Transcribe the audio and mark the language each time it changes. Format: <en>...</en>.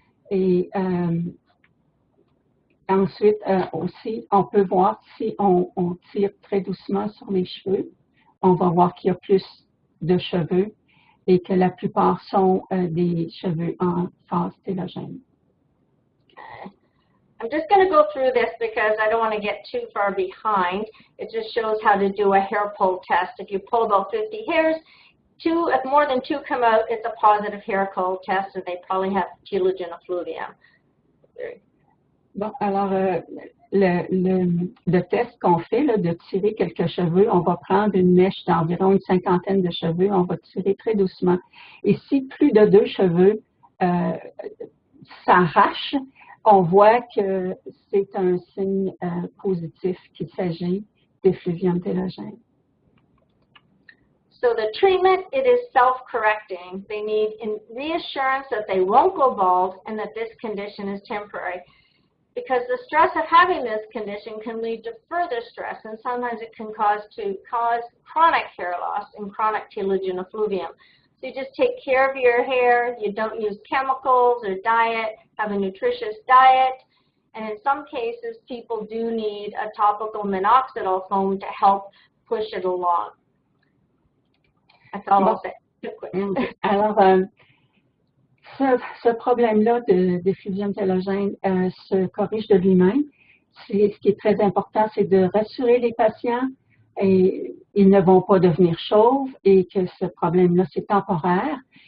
<fr>Et ensuite, aussi, on peut voir si on tire très doucement sur les cheveux, on va voir qu'il y a plus de cheveux et que la plupart sont des cheveux en phase télogène.</fr> <en>I'm just going to go through this because I don't want to get too far behind. It just shows how to do a hair pull test. If you pull about 50 hairs, if more than 2 come out, it's a positive hair pull test, and they probably have telogen effluvium.</en> <fr>Bon, alors, le test qu'on fait, là, de tirer quelques cheveux, on va prendre une mèche d'environ une cinquantaine de cheveux, on va tirer très doucement. Et si plus de 2 cheveux s'arrachent, on voit que c'est un signe positif qu'il s'agit d'effluvium télogène.</fr> <en>So the treatment, it is self-correcting. They need reassurance that they won't go bald and that this condition is temporary. because the stress of having this condition can lead to further stress, and sometimes it can cause chronic hair loss and chronic telogen effluvium. So you just take care of your hair, you don't use chemicals or diet, have a nutritious diet, and in some cases people do need a topical minoxidil foam to help push it along. That's all I'll say.</en> <fr>Alors, ce problème-là d'effluvium télogène se corrige de lui-même. Ce qui est très important, c'est de rassurer les patients et ils ne vont pas devenir chauves et que ce problème-là, c'est temporaire.</fr>